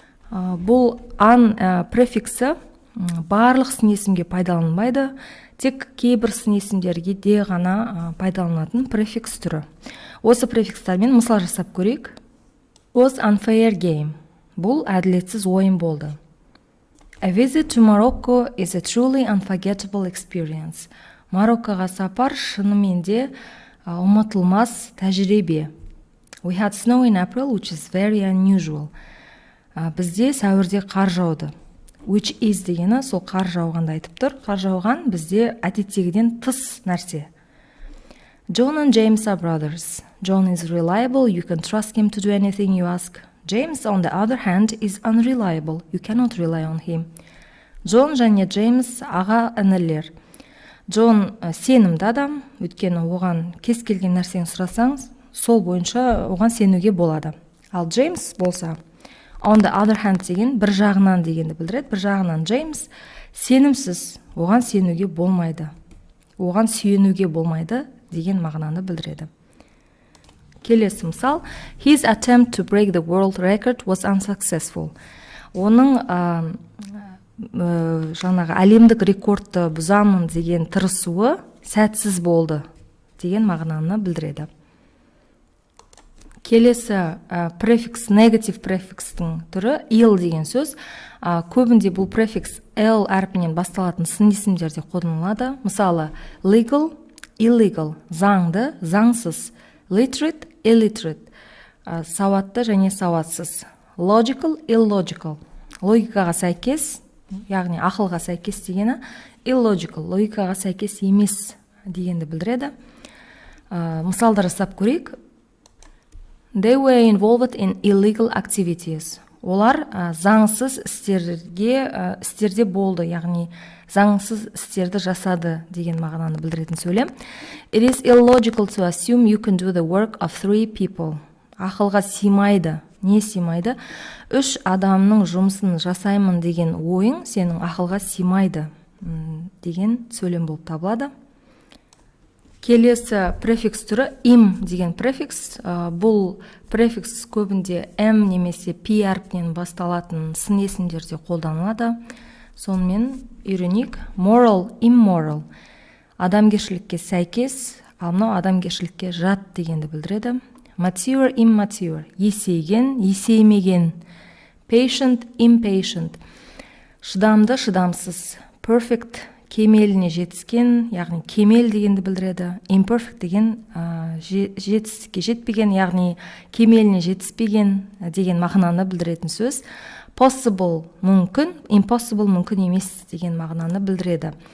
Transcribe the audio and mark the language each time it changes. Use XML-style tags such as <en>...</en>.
<kk>Бұл an префиксі барлық сын есімге пайдаланбайды, тек кейбір сын есімдерге де ғана пайдаланатын префикс түрі. Осы префикстармен мысал жасап көрейік.</kk> <en>Was unfair game.</en> <kk>Бұл әділетсіз ойын болды.</kk> <en>A visit to Morocco is a truly unforgettable experience.</en> <kk>Мароккоға сапар шынымен де ұмытылмас тәжірибе.</kk> <en>We had snow in April, which is very unusual.</en> <kk>Бізде сәуірде қар жауды.</kk> <en>Which is</en> <kk>дегені сол қар жауғанды айтып тұр. Қар жауған бізде әдеттегіден тыс нәрсе.</kk> <en>John and James are brothers. John is reliable, you can trust him to do anything you ask. James, on the other hand, is unreliable, you cannot rely on him.</en> <kk>Джон және Джеймс аға інілер. Джон сенімді адам, өйткені оған кез келген нәрсені сұрасаңыз, сол бойынша оған сенуге болады. Ал Джеймс болса,</kk> <en>on the other hand</en> <kk>деген бір жағынан дегенді білдіреді. Бір жағынан Джеймс сенімсіз, оған сенуге болмайды. Оған сүйенуге болмайды деген мағынаны білдіреді. Келесі мысал.</kk> <en>His attempt to break the world record was unsuccessful.</en> <kk>Оның жаңағы әлемдік рекордты бұзамын деген тырысуы сәтсіз болды деген мағынаны білдіреді. Келесі префикс, негатив префикстің түрі ill деген сөз. Көбінде бұл префикс l әрпінен басталатын сын есімдерде қолданылады. Мысалы, legal, illegal, заңды, заңсыз, literate, illiterate, сауатты және сауатсыз, logical, illogical, логикаға сәйкес, яғни ақылға сәйкес дегені, illogical, логикаға сәйкес емес дегенді білдіреді. Мысалдар жасап көрейік.</kk> <en>They were involved in illegal activities.</en> <kk>Олар заңсыз істерде болды, яғни заңсыз істерді жасады деген мағынаны білдіретін сөйлем.</kk> <en>It is illogical to assume you can do the work of 3 people.</en> <kk>Ақылға симайды. Не симайды? 3 адамның жұмысын жасаймын деген ойың сенің ақылға симайды деген сөйлем болып табылады. Келесі префикс түрі im деген префикс. Бұл префикс көбінде m немесе p әрпінен басталатын сын есімдерде қолданылады. Сонымен үйренейік. Moral, immoral. Адамгершілікке сәйкес, ал мынау адамгершілікке жат дегенді білдіреді. Mature, immature. Есейген, есеймеген. Patient, impatient. Шыдамды, шыдамсыз. Perfect, кемеліне жетіскен, яғни кемел дегенді білдіреді. Imperfect деген жетістікке жетпеген, яғни кемеліне жетіспеген деген мағынаны білдіретін сөз. Possible мүмкін, impossible мүмкін емес деген мағынаны білдіреді.</kk>